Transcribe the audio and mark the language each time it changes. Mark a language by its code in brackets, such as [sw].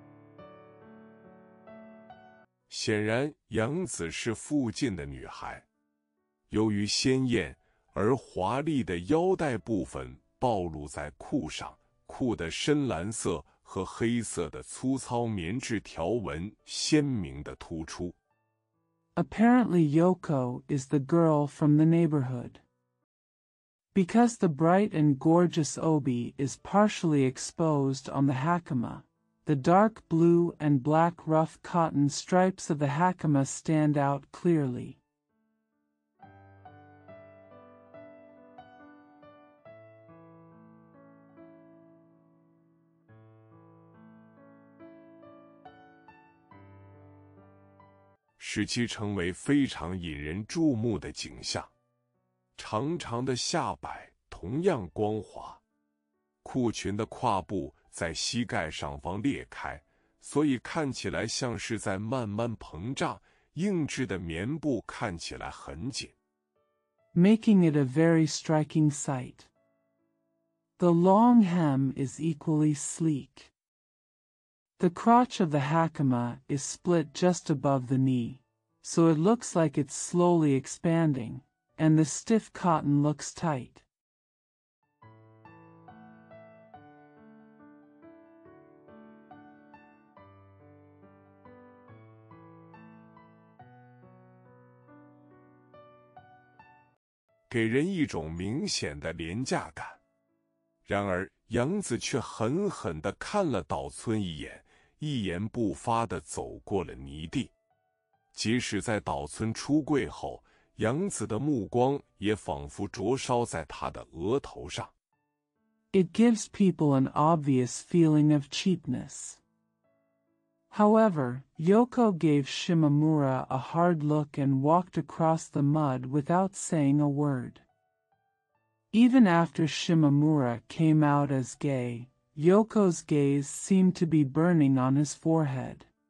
[zh] "显然杨子是附近的女孩。由于鲜艳而华丽的腰带部分暴露在裤上，裤的深蓝色和黑色的粗糙棉质条纹鲜明地突出。 [en] Apparently Yoko is the girl from the neighborhood. Because the bright and gorgeous obi is partially exposed on the hakama, the dark blue and black rough cotton stripes of the hakama stand out clearly. [zh] 使其成为非常引人注目的景象。长长的下摆同样光滑，裤裙的胯部在膝盖上方裂开，所以看起来像是在慢慢膨胀，硬质的棉布看起来很紧， [en] making it a very striking sight. The long hem is equally sleek. The crotch of the hakama is split just above the knee, so it looks like it's slowly expanding, and the stiff cotton looks tight. [zh] 给人一种明显的廉价感。然而，杨子却狠狠地看了岛村一眼，一言不发地走过了泥地。即使在岛村出柜后，杨子的目光也仿佛灼烧在他的额头上。 [en] It gives people an obvious feeling of cheapness. However, Yoko gave Shimamura a hard look and walked across the mud without saying a word. Even after Shimamura came out as gay, Yoko's gaze seemed to be burning on his forehead.